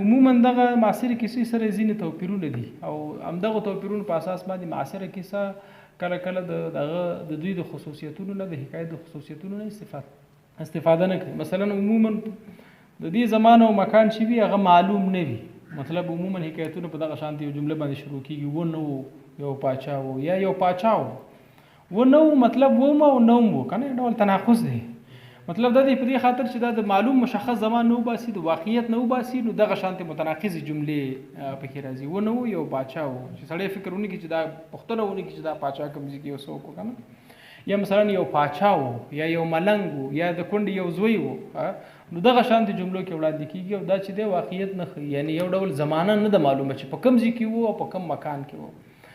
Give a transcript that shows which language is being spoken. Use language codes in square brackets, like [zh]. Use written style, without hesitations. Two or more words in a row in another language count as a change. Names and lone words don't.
[ps] عموما دغه معاصرې کیسې سره ځینې توپیرونه دي او همدغه توپیرونو په اساس باندې معاصره کیسه کله کله د دوی د خصوصیتونو نه، د حکایت د خصوصیتونو نه استفاده نه کوي. مثلا عموما د دې زمان او مکان چې وي هغه معلوم نه وي. مطلب عموما حکایتونه په دغه شانتې یو جمله باندې شروع کېږي، و نه و یو پاچا و یا یو پاچا و نه و، مطلب و ما و نه و که نه، ډول تناقض دی. مطلب دا دی په دې خاطر چې دا د معلوم مشخص زمان نه وباسي، د واقعیت نه وباسي، نو دغه شانتې متناقضې جملې پکې راځي. و نه و یو پاچا و چې سړی فکر ونه کړي چې دا پوښتنه ونه کړي چې دا پاچا کوم ځای کې یو څوک و که نه، یا مثلا یو پاچا و یا یو ملنګ و یا د کونډې یو زوی و، نو دغه شانتې جملو کې وړاندې کېږي او دا چې دی واقعیت نه ښیي، یعنې یو ډول زمانه نه ده معلومه چې په کوم ځای کې و او په کوم مکان کې و.